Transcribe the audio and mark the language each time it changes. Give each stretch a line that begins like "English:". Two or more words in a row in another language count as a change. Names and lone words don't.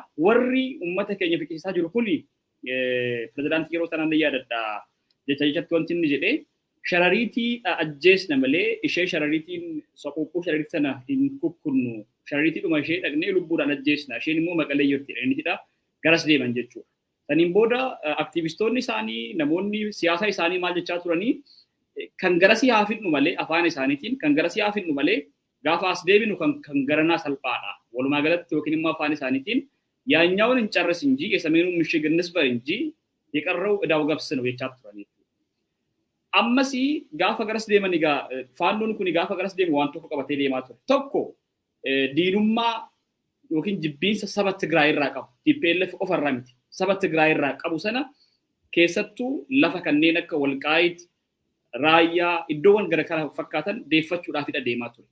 Oromo: Warri uummata keenya fiqisiisaa jiru kuni pirezidaantii yeroo sanaan yaadadha jechatti wanti inni jedhee sharariitii ajjeesna malee ishee sharariitiin soquuquu sharariitii sana hin kukkunnu shariitiidhuma ishee dhaqnee lubbuudhaan ajjeesna isheen immoo maqalee jirti jedhanitidha garas deeman jechuudha. Saniin booda aktiivistoonni isaanii namoonni siyaasa isaanii maal jechaa turanii kan garasii haa fidnu malee afaan isaaniitiin kan garasii haa fidnu malee gaafa as deebinu kan garanaa salphaadha. Walumaa galatti yookiin immoo afaan isaaniitiin
Amharic: yaanyaውን እንጨርስ እንጂ የሰሜኑን ምሽግ እንስበር እንጂ የቀረው እዳው ገብስ ነው የቻት turanii.
Oromo: Ammas gaafa garas deeman egaa faannoon kun gaafa garas deemu waan tokko qabatee deemaa ture. Tokko diinummaa yookiin jibbiinsa saba Tigraay irraa qabu. TPLF ofarraa miti. Saba Tigraay irraa qabu sana keessattuu lafa kanneen akka Walqaayit, Raayyaa, iddoowwan gara kana fakkaatan deeffachuudhaaf deemaa ture.